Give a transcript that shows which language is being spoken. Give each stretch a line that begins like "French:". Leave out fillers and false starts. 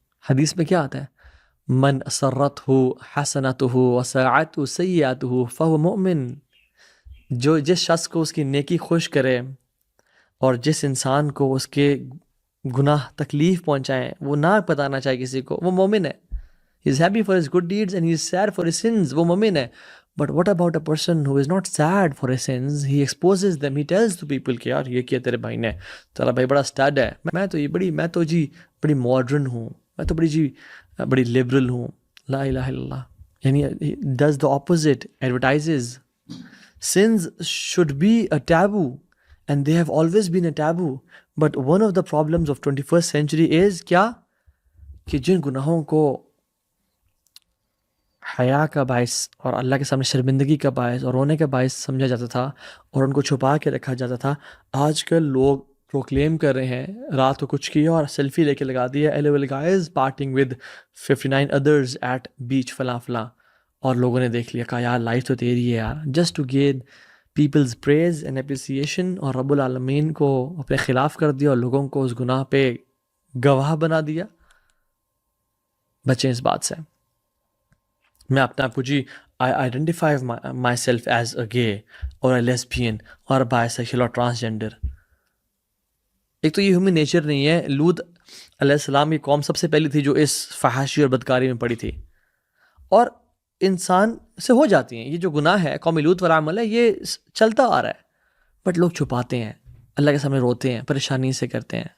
Urdu: حدیث میں کیا آتا ہے؟
Arabic: من اسرتہ حسنتہ وساعتہ سیئاتہ فہو مؤمن.
Urdu: جو جس شخص کو اس کی نیکی خوش کرے اور جس انسان کو اس کے گناہ تکلیف پہنچائیں، وہ نہ بتانا چاہے کسی کو، وہ مومن ہے.
English: He is happy for his good deeds and he is sad for his sins.
Urdu: وہ مومن ہے.
English: But what about a person who is not sad for his sins? He exposes them. He tells to people
Urdu: کہ یار یہ کیا تیرے بھائی نے، تیرا بھائی بڑا اسٹڈ ہے، میں تو بڑی ماڈرن ہوں، میں تو بڑی لبرل ہوں.
Arabic: لا الہ الا اللہ.
Urdu: یعنی
English: does the opposite, advertises. Sins should be a taboo and they have always been a taboo. But one of the problems of 21st century is
Urdu: کیا؟ کہ جن گناہوں کو حیا کا باعث اور اللہ کے سامنے شرمندگی کا باعث اور رونے کا باعث سمجھا جاتا تھا اور ان کو چھپا کے رکھا جاتا تھا، آج کل لوگ پروکلیم کر رہے ہیں، رات کو کچھ کیا اور سیلفی لے کے لگا دیا
English: LOL guys partying with 59 others at beach
Urdu: فلاں فلاں، اور لوگوں نے دیکھ لیا کہا یار لائف تو تیری ہے یار،
English: just to get people's praise and appreciation,
Urdu: اور رب العالمین کو اپنے خلاف کر دیا اور لوگوں کو اس گناہ پہ گواہ بنا دیا. بچیں اس بات سے. میں اپنے آپ کو
English: I identify myself as a gay or a lesbian or a bisexual or transgender.
Urdu: ایک تو یہ ہیومن نیچر نہیں ہے. لوط علیہ السلام کی قوم سب سے پہلی تھی جو اس فحاشی اور بدکاری میں پڑی تھی، اور انسان سے ہو جاتی ہیں. یہ جو گناہ ہے قوم لوط والا عمل ہے، یہ چلتا آ رہا ہے، بٹ لوگ چھپاتے ہیں، اللہ کے سامنے روتے ہیں، پریشانی سے کرتے ہیں.